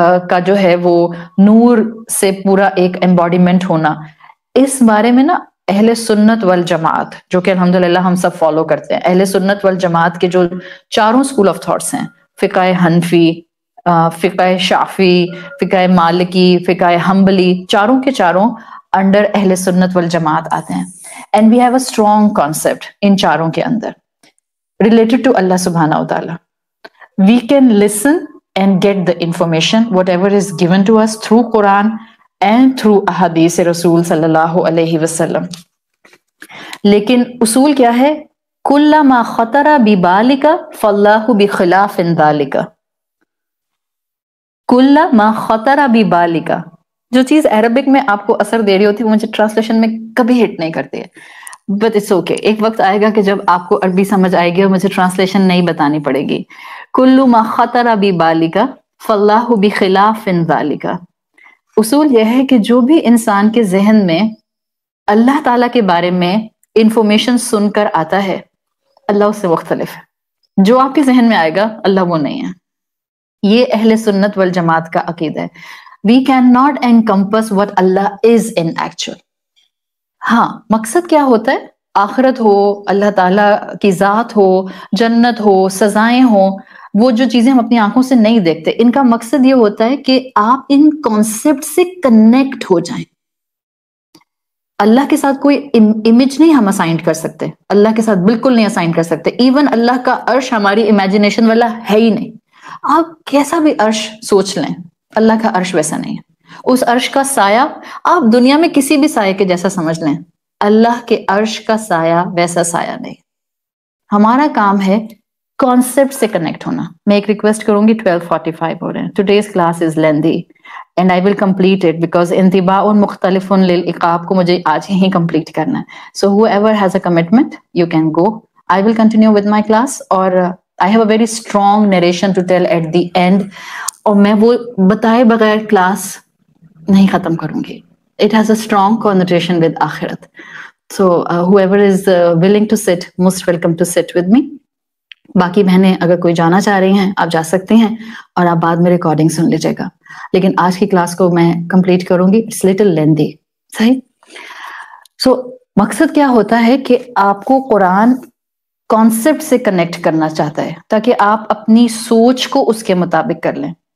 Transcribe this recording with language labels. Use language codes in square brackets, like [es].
[ur] کا جو ہے وہ نور سے پورا ایک ایمباڈیمنٹ ہونا، اس بارے میں نا اہل سنت والجماعت جو کہ الحمدللہ ہم سب فالو کرتے ہیں، اہل سنت والجماعت کے جو چاروں اسکول آف تھاٹس ہیں، فقہ حنفی، فقہ شافی، فقہ مالکی، فقہ حنبلی، چاروں کے چاروں انڈر اہل سنت والجماعت آتے ہیں. [en] and we have a strong concept ان [ur] چاروں کے اندر [en] related to Allah subhanahu wa ta'ala. We can listen and get the information whatever is given to us through Quran and through ahadith Rasul sallallahu alayhi wasallam. [ur] لیکن اصول کیا ہے؟ [ar] کُلَّ مَا خَطَرَ بِبَالِكَ فَاللَّهُ بِخِلَافٍ ذَلِكَ. کُلَّ مَا خَطَرَ بِبَالِكَ، [ur] جو چیز عربک میں آپ کو اثر دے رہی ہوتی ہے وہ مجھے ٹرانسلیشن میں کبھی ہٹ نہیں کرتی ہے، [en] But it's okay. [ur] ایک وقت آئے گا کہ جب آپ کو عربی سمجھ آئے گی اور مجھے ٹرانسلیشن نہیں بتانی پڑے گی. [ar] کُلُّ مَا خَطَرَ بِبَالِكَ فَاللَّهُ بِخِلَافٍ ذَلِكَ. [ur] اصول یہ ہے کہ جو بھی انسان کے ذہن میں اللہ تعالیٰ کے بارے میں انفارمیشن سن کر آتا ہے اللہ اس سے مختلف ہے. جو آپ کے ذہن میں آئے گا اللہ وہ نہیں ہے. یہ اہل سنت والجماعت کا عقیدہ ہے. [en] We cannot encompass what Allah is in actual. [ur] ہاں مقصد کیا ہوتا ہے؟ آخرت ہو، اللہ تعالیٰ کی ذات ہو، جنت ہو، سزائیں ہوں، وہ جو چیزیں ہم اپنی آنکھوں سے نہیں دیکھتے، ان کا مقصد یہ ہوتا ہے کہ آپ ان کانسیپٹ سے کنیکٹ ہو جائیں. اللہ کے ساتھ کوئی امیج نہیں ہم اسائن کر سکتے، اللہ کے ساتھ بالکل نہیں اسائن کر سکتے. ایون اللہ کا عرش ہماری امیجنیشن والا ہے ہی نہیں. آپ کیسا بھی عرش سوچ لیں اللہ کا عرش ویسا نہیں ہے. اس عرش کا سایہ آپ دنیا میں کسی بھی سایہ کے جیسا سمجھ لیں، اللہ کے عرش کا سایہ ویسا سایہ نہیں. ہمارا کام ہے کانسیپٹ سے کنیکٹ ہونا. میں ایک ریکویسٹ کروں گی، 12:45 ہو رہے ہیں. [en] today's class is lengthy and I will complete it because [ur] انتباع مختلف للعقاب کو مجھے آج ہی کمپلیٹ کرنا ہے. [en] So whoever has a commitment you can go. I will continue with my class اور I have a very strong narration to tell at the end. [ur] اور میں وہ بتائے بغیر کلاس نہیں ختم کروں گی. [en] It has a strong connotation with آخرت. So whoever is willing to sit, most welcome to sit with me. [ur] باقی بہنیں اگر کوئی جانا چاہ رہی ہیں آپ جا سکتے ہیں اور آپ بعد میں ریکارڈنگ سن لیجیے گا. لیکن آج کی کلاس کو میں کمپلیٹ کروں گی. [en] It's little lengthy. [ur] صحیح؟ So مقصد کیا ہوتا ہے کہ آپ کو قرآن کانسیپٹ سے کنیکٹ کرنا چاہتا ہے تاکہ آپ اپنی سوچ کو اس کے مطابق کر لیں.